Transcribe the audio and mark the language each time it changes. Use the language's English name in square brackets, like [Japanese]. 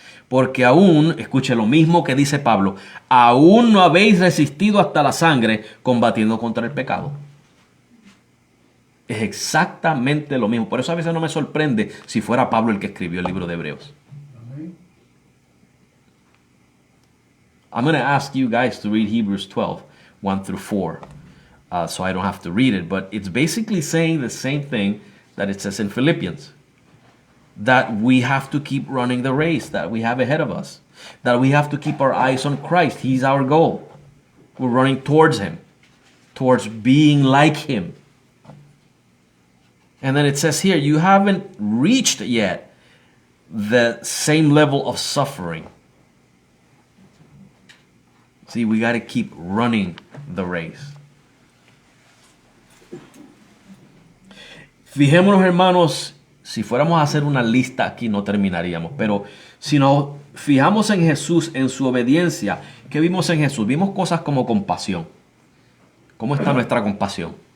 [Spanish] Porque aún, escuche lo mismo que dice Pablo, aún no habéis resistido hasta la sangre combatiendo contra el pecado. Es exactamente lo mismo. Por eso a veces no me sorprende si fuera Pablo el que escribió el libro de Hebreos. [English] I'm going to ask you guys to read Hebrews 12, 1 through 4. So I don't have to read it. But it's basically saying the same thing that it says in Philippians. That we have to keep running the race that we have ahead of us. That we have to keep our eyes on Christ. He's our goal. We're running towards Him. Towards being like Him. And then it says here, you haven't reached yet the same level of suffering. See, we got to keep running the race. [Spanish] Fijémonos, hermanos, si fuéramos a hacer una lista aquí no terminaríamos, pero si nos fijamos en Jesús, en su obediencia, ¿qué vimos en Jesús? Vimos cosas como compasión. ¿Cómo está nuestra compasión?